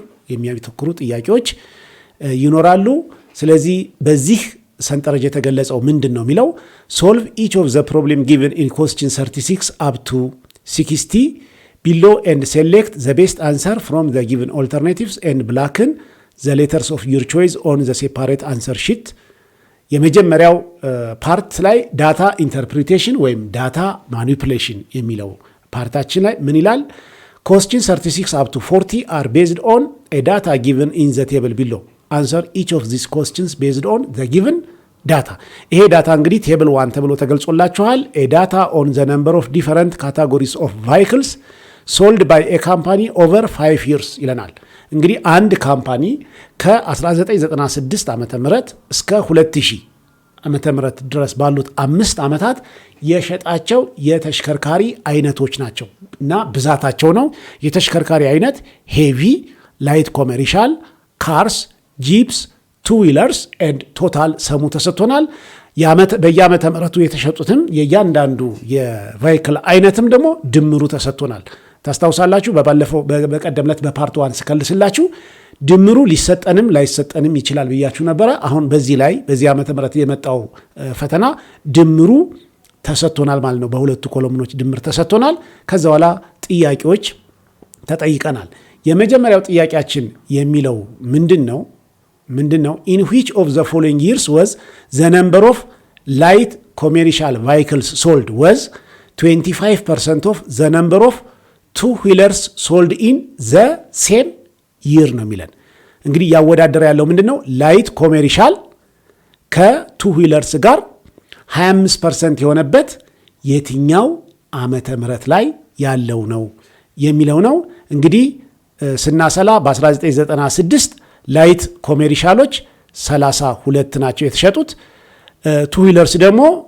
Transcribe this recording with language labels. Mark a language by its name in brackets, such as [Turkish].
[Amharic] የሚያተኩሩ ጥያቄዎች ይኖራሉ። ስለዚህ በዚህ ሰንጠረዥ የተገለጸው ምንድን ነው የሚለው [English] ሶልቭ ኢች ኦፍ ዘ ፕሮብሌም ጊቨን ኢን ኮስችን 36 አፕ ቱ 60 below and select the best answer from the given alternatives and blacken the letters of your choice on the separate answer sheet. [Amharic] የመጀመሪያው ፓርት ላይ ዳታ ኢንተርፕሪቴሽን ወይም ዳታ ማኒፑሌሽን የሚለው ፓርታችን ላይ ምን ይላል? [English] question 36 up to 40 are based on a data given in the table below. Answer each of these questions based on the given data. [Amharic] ይሄ ዳታ እንግዲህ ቴብል 1 ተብሎ ተገልጾላችኋል። [English] a data on the number of different categories of vehicles sold by a company over 5 years [Amharic] ይለናል። እንግዲህ አንድ ካምፓኒ ከ1996 ዓመተ ምህረት እስከ 2000 ዓመተ ምህረት ድረስ ባሉት 5 ዓመታት የሸጣቸው የተሽከርካሪ አይነቶች ናቸው እና ብዛታቸው ነው። የተሽከርካሪ አይነት ሄቪ፣ ላይት ኮሜርሻል፣ ካርስ፣ ጂፕስ፣ ቱ ዊለርስ ኤንድ ቶታል ሰሙ ተሰጥቶናል። በየዓመተ ምህረቱ የተሸጡትም የእያንዳንዱ የቫይክል አይነትም ደግሞ ድምሩ ተሰጥቶናል። ታስታውሳላችሁ በቀደም ዕለት በፓርት 1 ስከልስላችሁ ድምሩ ሊሰጠንም ላይሰጠንም ይችላል ብያችሁ ነበረ። አሁን በዚህ ዓመተ ምህረት የመጣው ፈተና ድምሩ ተሰጥቶናል ማለት ነው። በሁለቱ ኮሎምኖች ድምር ተሰጥቶናል። ከዛ በኋላ ጥያቄዎች ተጠይቀናል። የመጀመሪያው ጥያቄያችን የሚለው ምንድነው? [English] in which of the following years was the number of light commercial vehicles sold was 25% of the number of two wheelers sold in the same year [Amharic] ነው የሚለን። እንግዲህ ያወዳደረ ያለው ምንድነው? ላይት ኮሜርሻል ከቱ ዊለርስ ጋር 25% የሆነበት የትኛው ዓመተ ምህረት ላይ ያለው ነው የሚለው ነው። እንግዲህ ስናሰላ በ1996 ላይት ኮሜርሻሎች 32 ናቸው የተሸጡት። ቱ ዊለርስ ደግሞ